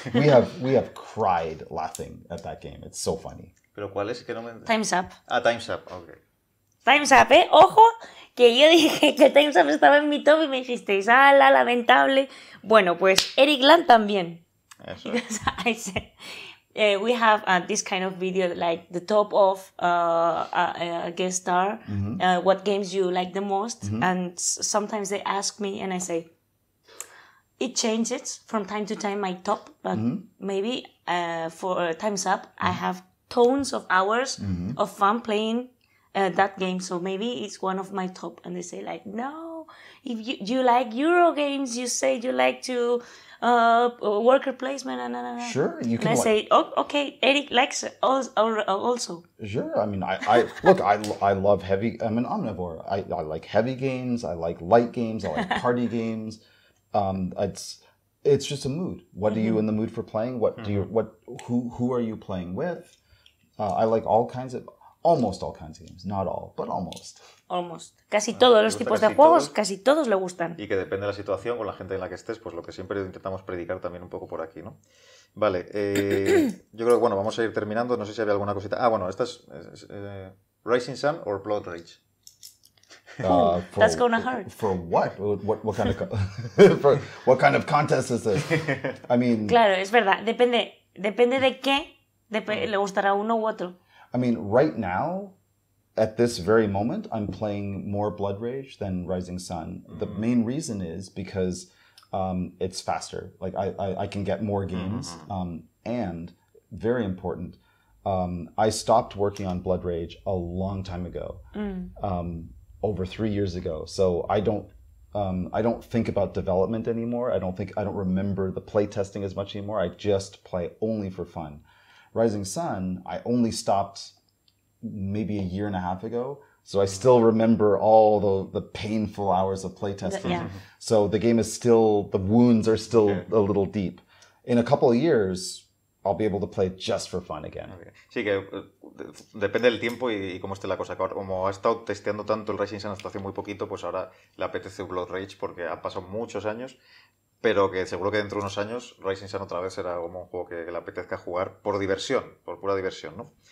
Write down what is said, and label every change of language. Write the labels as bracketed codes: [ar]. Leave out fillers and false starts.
[en] we have cried laughing at that game. It's so funny. [es] ¿Pero cuál es? Que no me... [en] Time's Up. [es] Ah, Time's Up, ok. Time's Up, ¿eh? Ojo, que yo dije que Time's Up estaba en mi top y me dijisteis, ¡ala, lamentable! Bueno, pues Eric Land también. Eso. [en] Because I said, we have this kind of video, like the top of a guest star, what games you like the most, and sometimes they ask me and I say, it changes from time to time, my top, but maybe for Time's Up, I have tons of hours of fun playing that game, so maybe it's one of my top. And they say like, no, if you like Euro games, you say you like to worker placement, Sure, you can. And I say, oh, okay, Eric likes it also. Sure, I mean, I look, I love heavy. I'm an omnivore. I like heavy games. I like light games. I like party games. It's just a mood. What are you in the mood for playing? Who are you playing with? I like almost all kinds of games. Not all, but almost. Almost. [es] Casi todos los tipos de juegos, casi todos le gustan. Y que depende de la situación, con la gente en la que estés, pues lo que siempre intentamos predicar también un poco por aquí, ¿no? Vale, yo creo que, bueno, vamos a ir terminando. No sé si había alguna cosita. Ah, bueno, esta es Rising Sun or Blood Rage. [en] That's gonna hurt. For what? What kind of what kind of contest is this? I mean, [es] claro, es verdad. Depende de qué le gustará uno u otro. [en] I mean, right now, at this very moment, I'm playing more Blood Rage than Rising Sun. The main reason is because it's faster. Like I can get more games, and very important. I stopped working on Blood Rage a long time ago. Over 3 years ago, so I don't think about development anymore. I don't remember the play testing as much anymore. I just play only for fun. Rising Sun, I only stopped maybe a year and a half ago, so I still remember all the painful hours of play testing. Yeah. So the game is still, the wounds are still a little deep. In a couple of years, I'll be able to play just for fun again. Okay. [es] Sí, que depende del tiempo y cómo esté la cosa. Como ha estado testeando tanto el Rising Sun hasta hace muy poquito, pues ahora le apetece Blood Rage porque han pasado muchos años, pero que seguro que dentro de unos años Rising Sun otra vez será como un juego que le apetezca jugar por diversión, por pura diversión, ¿no?